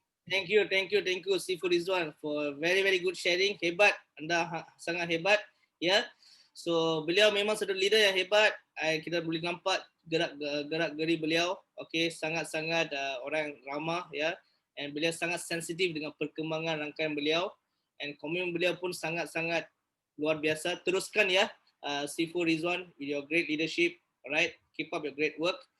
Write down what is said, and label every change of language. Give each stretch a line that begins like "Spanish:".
English: Thank you Seafood Rizwan for very good sharing.
Malay: Hebat, anda sangat hebat, ya. So beliau memang satu leader yang hebat. Kita boleh nampak gerak-geri beliau. Okey, sangat-sangat orang ramah, ya. And beliau sangat sensitif dengan perkembangan rangkaian beliau. And komitmen beliau pun sangat-sangat luar biasa. Teruskan ya,
English: Seafood Rizwan, with your great leadership. Alright, keep up your great work.